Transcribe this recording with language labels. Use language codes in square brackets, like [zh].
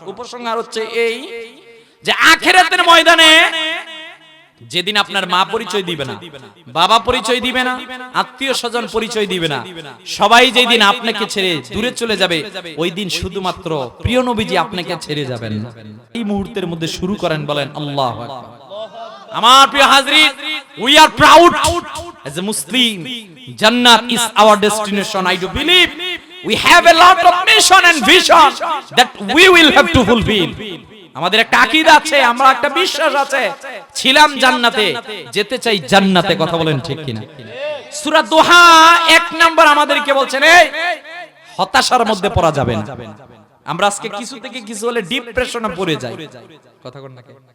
[bn] উপসংহার হচ্ছে এই যে আখিরাতের ময়দানে যেদিন আপনার মা পরিচয় দিবে না, বাবা পরিচয় দিবে না, আত্মীয় স্বজন পরিচয় দিবে না, সবাই যেদিন আপনাকে ছেড়ে দূরে চলে যাবে, ওই দিন শুধুমাত্র প্রিয় নবীজি আপনাকে ছেড়ে যাবেন। এই মুহূর্তের মধ্যে শুরু করেন, বলেন আল্লাহু আকবার। আমার প্রিয় হাজরিন, [en] we are proud as a Muslim. Jannat is our destination. I do believe we have a lot of mission and vision that we will have to fulfill. [bn] আমাদের একটা আকীদা আছে, আমরা একটা বিশ্বাস আছে, ছিলাম জান্নাতে, যেতে চাই জান্নাতে। কথা বলেন ঠিক কিনা? সূরা দোহা 1 নাম্বার আমাদেরকে বলছেন, এই হতাশার মধ্যে পড়া যাবে না। আমরা আজকে কিছু থেকে কিছু হলে ডিপ্রেশনে পড়ে যাই। কথা কোন নাকি?